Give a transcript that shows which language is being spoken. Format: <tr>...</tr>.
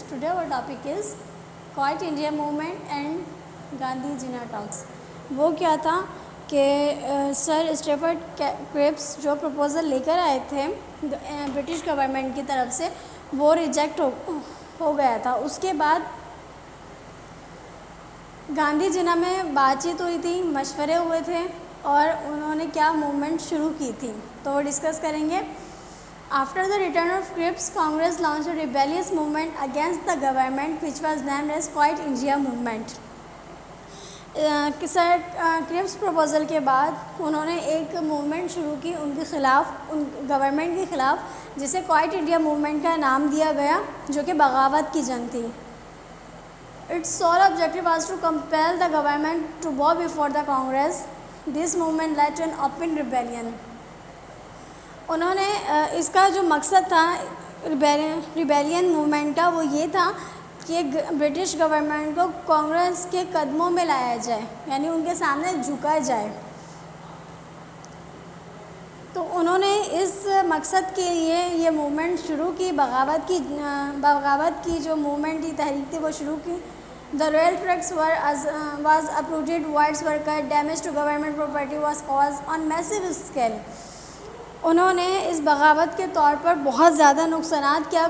<en>Today our topic is Quiet India Movement and Gandhi Jinnah Talks.</en> <ur>وہ کیا تھا کہ سر اسٹیفرڈ کرپس جو پروپوزل لے کر آئے تھے برٹش گورنمنٹ کی طرف سے وہ ریجیکٹ ہو گیا تھا. اس کے بعد گاندھی جناح میں بات چیت ہوئی تھی, مشورے ہوئے تھے اور انہوں نے کیا موومنٹ شروع کی تھی تو وہ ڈسکس کریں گے.</ur> <en>After the return of Cripps, Congress launched a rebellious movement against the government which was named as Quiet India Movement.</en> <ur>Sir کرپس proposal کے بعد انہوں نے ایک موومنٹ شروع کی ان کے خلاف, ان گورنمنٹ کے خلاف, جسے کوائٹ انڈیا موومنٹ کا نام دیا گیا, جو کہ بغاوت کی جنگ تھی.</ur> <en>Its sole objective was to compel the government to bow before the Congress. This movement led to an open rebellion.</en> <ur>انہوں نے اس کا جو مقصد تھا ریبیلین موومنٹ کا وہ یہ تھا کہ برٹش گورنمنٹ کو کانگریس کے قدموں میں لایا جائے, یعنی ان کے سامنے جھکا جائے. تو انہوں نے اس مقصد کے لیے یہ موومنٹ شروع کی, بغاوت کی جو موومنٹ کی تحریک تھی وہ شروع کی.</ur> <en>The royal tracts was uprooted, wires were cut, damage to government property was caused on massive scale.</en> <ur>انہوں نے اس بغاوت کے طور پر بہت زیادہ نقصانات کیا.</ur>